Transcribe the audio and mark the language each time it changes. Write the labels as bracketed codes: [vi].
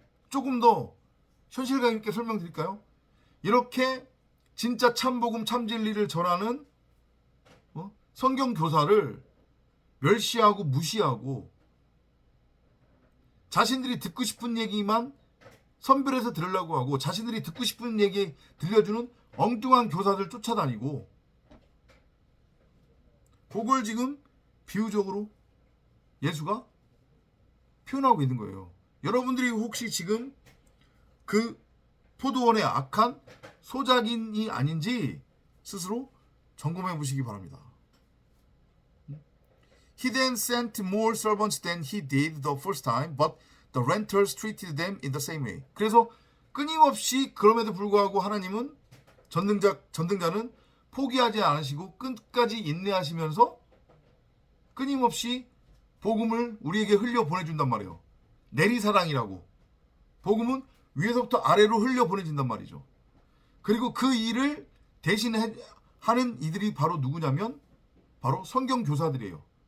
[ko] 조금 더 현실감 있게 설명드릴까요? 이렇게 진짜 참복음 참진리를 전하는 성경 교사를 멸시하고 무시하고 자신들이 듣고 싶은 얘기만 선별해서 들으려고 하고 자신들이 듣고 싶은 얘기 들려주는 엉뚱한 교사들 쫓아다니고, 그걸 지금 비유적으로 예수가 표현하고 있는 거예요. 여러분들이 혹시 지금 그 포도원의 악한 소작인이 아닌지 스스로 점검해 보시기 바랍니다. [en] He then sent more servants than he did the first time, but the renters treated them in the same way. [ko] 그래서 끊임없이 그럼에도 불구하고 하나님은 전등자는 포기하지 않으시고 끝까지 인내하시면서 끊임없이 복음을 우리에게 흘려 보내준단 말이에요. 내리사랑이라고. 복음은 위에서부터 아래로 흘려 보내진단 말이죠. 그리고 그 일을 대신하는 이들이 바로 누구냐면 바로 성경 교사들이에요.